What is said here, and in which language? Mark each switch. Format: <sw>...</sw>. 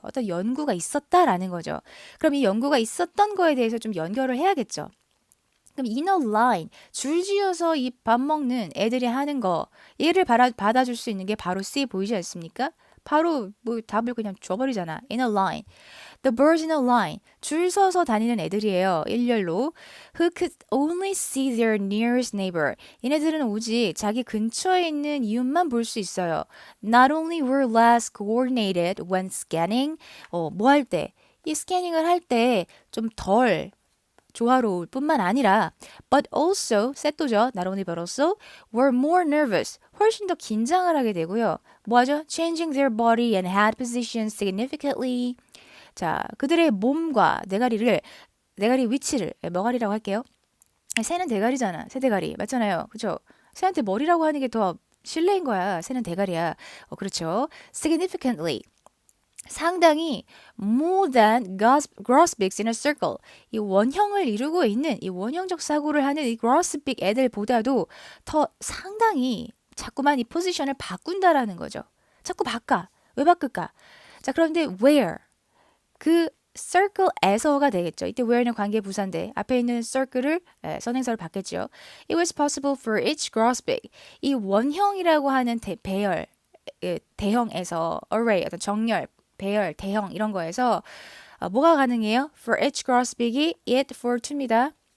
<ko>어떤 연구가 있었다라는 거죠. 그럼 이 연구가 있었던 거에 대해서 좀 연결을 해야겠죠. 그럼</ko> <en>inner line,</en> <ko>줄지어서 이 밥 먹는 애들이 하는 거, 얘를 받아줄 수 있는 게 바로 C 보이지 않습니까? 바로 뭐 답을 그냥 줘버리잖아.</ko> <en>inner line. The birds in a line.</en> <ko>줄 서서 다니는 애들이에요. 일렬로.</ko> <en>Who could only see their nearest neighbor.</en> <ko>얘네들은 오직 자기 근처에 있는 이웃만 볼 수 있어요.</ko> <en>Not only were less coordinated when scanning.</en> <ko>뭐 할 때? 이 스캐닝을 할 때 좀 덜 조화로울 뿐만 아니라</ko> <en>but also,</en> <ko>셋도죠.</ko> <en>not only but also were more nervous.</en> <ko>훨씬 더 긴장을 하게 되고요. 뭐하죠?</ko> <en>Changing their body and head positions significantly.</en> <ko>자, 그들의 몸과 대가리 위치를 머가리라고 할게요. 새는 대가리잖아. 새 대가리. 맞잖아요. 그죠? 새한테 머리라고 하는 게 더 실례인 거야. 새는 대가리야. 그렇죠. significantly. 상당히</ko> <en>more than grosbeaks in a circle.</en> <ko>이 원형을 이루고 있는 이 원형적 사고를 하는 이 grosbeak 애들보다도 더 상당히 자꾸만 이 포지션을 바꾼다라는 거죠. 자꾸 바꿔. 왜 바꿀까? 자, 그런데 where? 그 circle에서가 되겠죠. 이때 where는 관계 부사인데 앞에 있는 circle을 선행사로 바뀌었죠.</ko> <en>It was possible for each grosbeak.</en> <ko>이 원형이라고 하는 배열, 대형에서 array, 어떤 정렬, 배열, 대형 이런 거에서 뭐가 가능해요?</ko> <en>For each grosbeak이 it for to입니다.</en>